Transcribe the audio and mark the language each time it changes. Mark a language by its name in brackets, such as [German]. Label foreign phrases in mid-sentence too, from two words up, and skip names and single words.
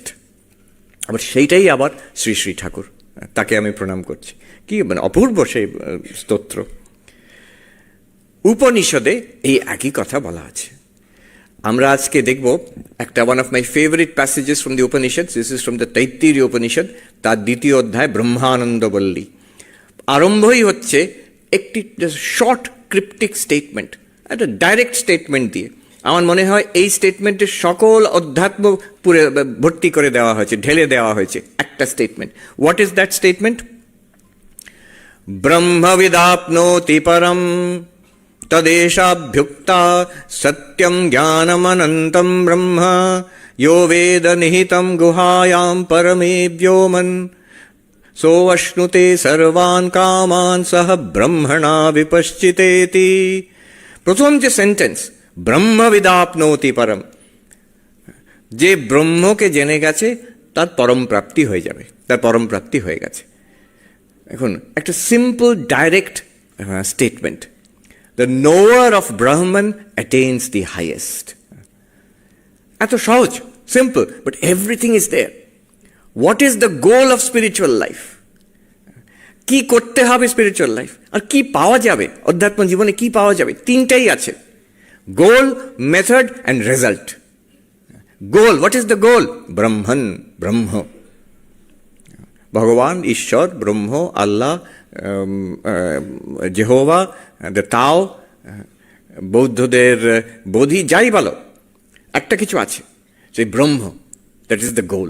[Bangla] আবার সেইটাই আবার শ্রী শ্রী ঠাকুর, তাকে আমি প্রণাম করছি। কি মানে অপূর্ব সেই স্তোত্র। উপনিষদে এই একই কথা বলা আছে। আমরা আজকে দেখব একটা [English] one of my favorite passages from the Upanishad. This is from the Taittiriya Upanishad, [Bangla] তার দ্বিতীয় অধ্যায় ব্রহ্মানন্দবল্লী। আরম্ভই হচ্ছে একটি [English] short cryptic statement, [Bangla] একটা [English] direct statement [Bangla] দিয়ে। আমার মনে হয় এই স্টেটমেন্টের সকল অধ্যাত্ম পুরে ভর্তি করে দেওয়া হয়েছে, ঢেলে দেওয়া হয়েছে একটা স্টেটমেন্ট। [English] What is that statement? [Sanskrit] ব্রহ্মবিদাপ্নোতি পরম তদেশাভ্যুক্তা সত্যম জ্ঞানমনন্তম ব্রহ্ম यो वेद निहितं गुहायां परमे व्योमन् सोऽश्नुते सर्वान् कामान् सह ब्रह्मणा विपश्चितेति। [Bangla] প্রথম যে সেন্টেন্স, [Sanskrit] ব্রহ্মবিদাপ্নোতি পরম, [Bangla] যে ব্রহ্মকে জেনে গেছে তার পরম প্রাপ্তি হয়ে যাবে, তার পরম প্রাপ্তি হয়ে গেছে। এখন একটা [English] simple direct statement, the knower of Brahman attains the highest. [Bangla] এত সহজ, সিম্পল, [English] But everything is there. What is the goal of spiritual life? [Bangla] কি করতে হবে [English] spiritual life, [Bangla] আর কি পাওয়া যাবে অধ্যাত্ম জীবনে, কি পাওয়া যাবে? তিনটাই আছে, গোল, [English] method and result. Goal, what is the goal? [Bangla] ব্রহ্মন, ব্রহ্ম, ভগবান, ঈশ্বর, ব্রহ্ম, আল্লাহ, জেহোভা, [English] the Tao, [Bangla] বৌদ্ধদের বোধি, যাই বলো, একটা কিছু আছে, সেই ব্রহ্ম, [English] that is the goal.